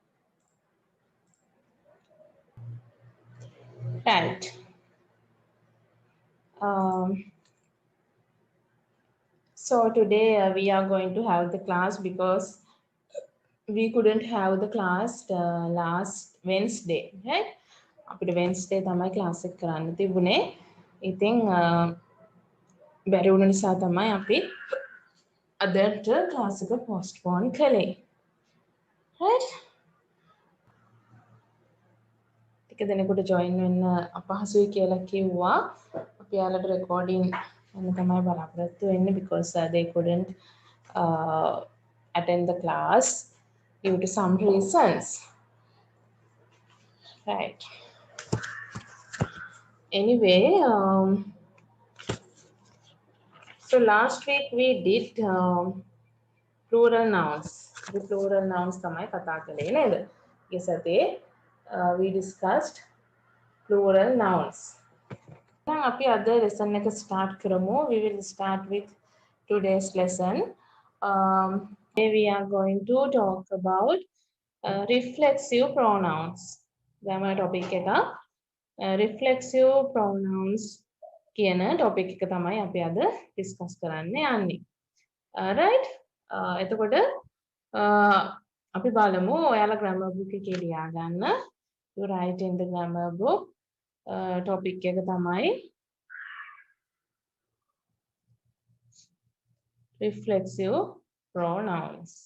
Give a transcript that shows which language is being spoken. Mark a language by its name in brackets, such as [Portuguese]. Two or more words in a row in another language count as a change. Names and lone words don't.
[English] Right. Um, so today we are going to have the class because we couldn't have the class last Wednesday, right? [Sinhala] අපිට Wednesday තමයි class එක කරන්න තිබුණේ. ඉතින් බැරි වුණ නිසා තමයි අපි අදට class එක postpone කළේ. Right? ටික දෙනෙකුට join වෙන්න අපහසුයි කියලා කිව්වා. අපි යාලට recording යන්න තමයි බලාපොරොත්තු වෙන්නේ [English] because they couldn't attend the class due to some reasons. Right. Anyway, so last week we did plural nouns. The plural nouns [Sinhala] තමයි කතා කළේ නේද? ඒ සතියේ [English] we discussed plural nouns. [Sinhala] දැන් අපි අද lesson එක start කරමු. [English] We will start with today's lesson. Today we are going to talk about reflexive pronouns. [Sinhala] දැන් topic එක [English] reflexive pronouns [Sinhala] කියන topic එක තමයි අපි අද discuss කරන්න යන්නේ. Right? එතකොට අපි බලමු ඔයාලා [English] grammar book [Sinhala] එකේ ලියා ගන්න. [English] You write in the grammar book. [Sinhala] Topic එක තමයි [English] reflexive pronouns.